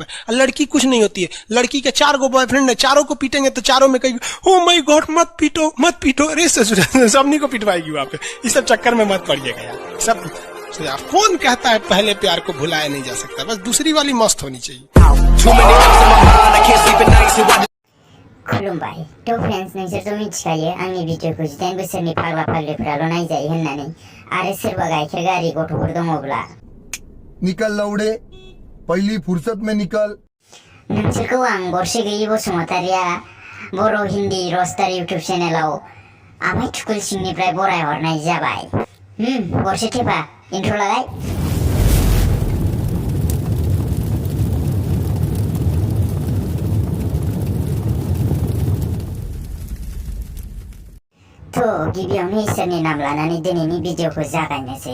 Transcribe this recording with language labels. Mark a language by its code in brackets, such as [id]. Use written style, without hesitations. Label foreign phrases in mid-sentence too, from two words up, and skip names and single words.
[hi] और लड़की कुछ नहीं होती है, लड़की के 4 गो बॉयफ्रेंड है, चारों को पीटेंगे तो चारों में कहेगी [en] oh my god [hi] मत पीटो मत पीटो। अरे सबनी को पिटवाएगी वहां पे। इस सब चक्कर में मत पड़िएगा यार। सब कौन कहता है पहले प्यार को भुलाया नहीं जा सकता, बस दूसरी वाली मस्त होनी चाहिए। [brx] खुलुमबाय तो फ्रेंड्स, नोंसोरथ' मिथिखायो आंनि भिडिअखौ 18 बोसोरनि फाग्ला फाग्लिफोराल' नायजायो होननानै। आरो सोरबा गाइखेर गारि गथ'फोर दङब्ला [hi] निकल लौड़े, पहली फुर्सत में निकल। [brx] नोंसोरखौ आं गरसे गैयि बसुमतारिया बर' हिन्दी रस्टार इउटुब चेनेलाव आमाय थुकुल सिंनिफ्राय बरायहरनाय जाबाय। गरसे थेपा इन्ट्र' लागाय। तो गिबियावनो इसोरनि नाम लानानै दिनैनि भिडिअखौ जागायनोसै।